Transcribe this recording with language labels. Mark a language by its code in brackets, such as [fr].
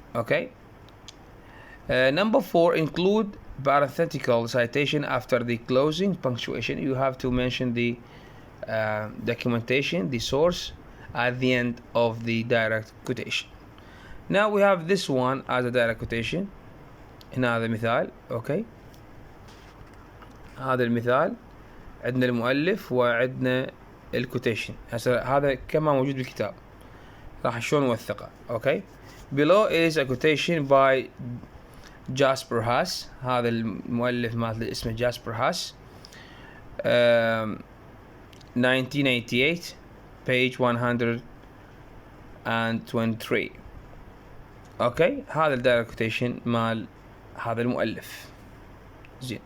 [en] Okay, number 4, include parenthetical citation after the closing punctuation. You have to mention the documentation, the source, at the end of the direct quotation. Now we have this one as a direct quotation. [ar] هنا هذا مثال. اوكي, هذا المثال عندنا المؤلف وعندنا الكوتيشن. هسه هذا كما موجود بالكتاب, راح شلون نوثقه. اوكي. [en] below is a quotation by Jasper Haas. [ar] هذا المؤلف مال اسمه جاسبر هاس. [en] 1988 page 123. Okay. [ar] هذا الدايركت كوتيشن مال هذا المؤلف. زين.